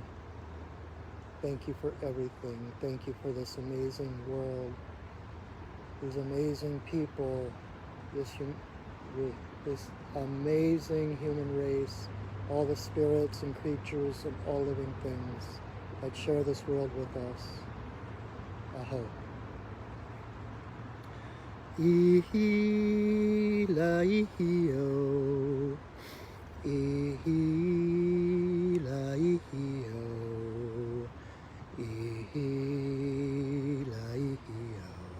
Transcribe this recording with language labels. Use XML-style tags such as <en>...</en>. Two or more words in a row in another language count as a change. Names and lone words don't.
<en>Thank you for everything. Thank you for this amazing world, these amazing people, this amazing human race, all the spirits and creatures and all living things that share this world with us. Aho. Ihi la ihi o. Ihi la ihi o. Ihi la ihi o.</en>